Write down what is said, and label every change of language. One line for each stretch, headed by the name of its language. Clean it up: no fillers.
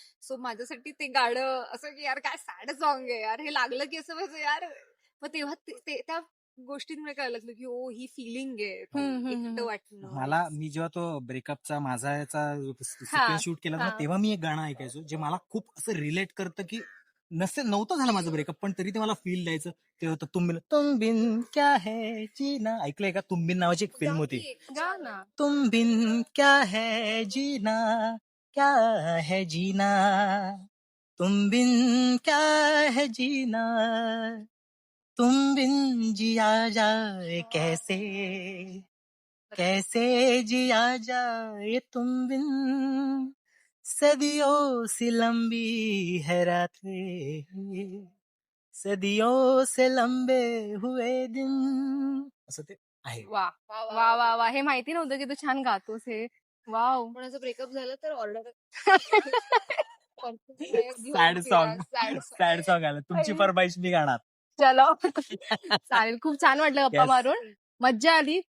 Marathi: So माझ्यासाठी ते गाणं असं की यार काय सॅड सॉन्ग आहे यार, हे लागलं की असं व्हायचं यार. मग तेव्हा त्या गोष्टींमुळे कळायला लागलं की ओ ही फिलिंग आहे, एकटं वाटणं. मी जेव्हा तो ब्रेकअपचा माझा याचा हा, सिक्वेन्स शूट केला होता ना, हा. तेव्हा मी एक गाणं ऐकायचो जे मला खूप असं रिलेट करतं की नव्हतं झालं माझं ब्रेकअप, पण तरी ते मला फील द्यायचं. ते होतं तुम बिन क्या है जीना. ऐकलंय का? तुम बिन नावाची एक फिल्म होती. गा ना.
Hindi: तुम बिन क्या है जीना, क्या है जीना, तुम बिन क्या है जीना, तुम बिन जिया जाए कैसे, कैसे जिया जाए तुम बिन, सदियों सी लंबी है रातें, सदियों से लंबे हुए दिन.
Marathi: असं ते आहे. वा वा वा वा, हे माहिती नव्हतं की तू छान गातोस हे. वाव. कोणाचं ब्रेकअप झालं तर ऑर्डर सॅड सॉन्ग आलं. तुमची फरमाईश मी गाणार.
Hindi: चलो.
Marathi: चालेल, खूप छान वाटलं गप्पा
English: Yes.
Marathi: मारून, मज्जा आली.